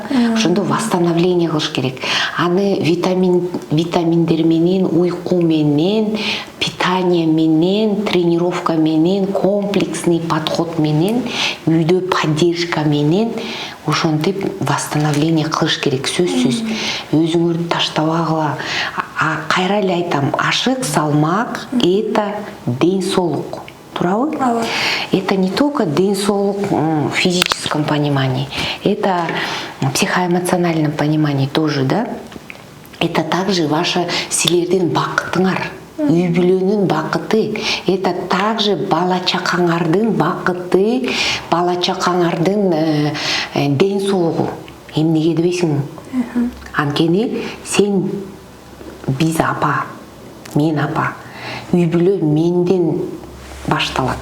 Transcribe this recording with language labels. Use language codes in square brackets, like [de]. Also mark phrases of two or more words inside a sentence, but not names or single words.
[ky] Ошондо восстановление кылыш керек. Аны витаминдер менен, уйку менен, питание менен, тренировка менен, [ru] комплексный подход [ky] менен, үйдө поддержка менен ошентип восстановление кылыш керек. Сөзсүз өзүңөрдү таштабагыла. Кайра эле айтам, ашык салмак это ден соолук. Туурабы? [ru] Это не только [ky] ден соолук [ru] в физическом понимании, это в психоэмоциональном понимании тоже, да? Это также ваша [ky] силердин бакытыңар, үй бүлөнүн бакыты. [ru] Это также [ky] бала чакаңардын бакыты, бала чакаңардын ден соолугу. Эмнеге дебейсиңби? Анткени сен биз апа, мен апа, үй бүлө менден башталат.